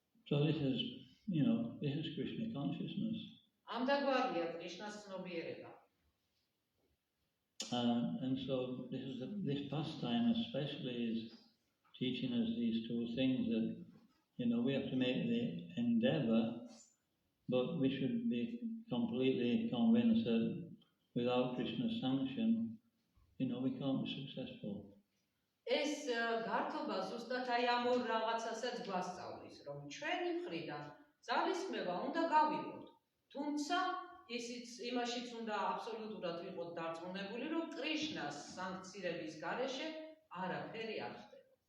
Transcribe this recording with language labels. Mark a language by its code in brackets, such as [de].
[en] So this is Krishna consciousness. [ka] ამ დაგვარია კრიშნას ცნობიერება. [en] And so this pastime especially is teaching us these two things that, we have to make the endeavor, but we should be completely convinced that without Krishna's sanction, we can't be successful. [ka] ეს გართობა ზუსტად აი ამ ორ რაღაცასაც გვასწავლის, რომ ჩვენი მხრიდან ძალისხმევა უნდა გავიღოთ. თუმცა ისიც იმაშიც უნდა აბსოლუტურად ვიყოთ დარწმუნებული, რომ კრიშნას სანქცირების გარეშე არაფერი არ ხდება.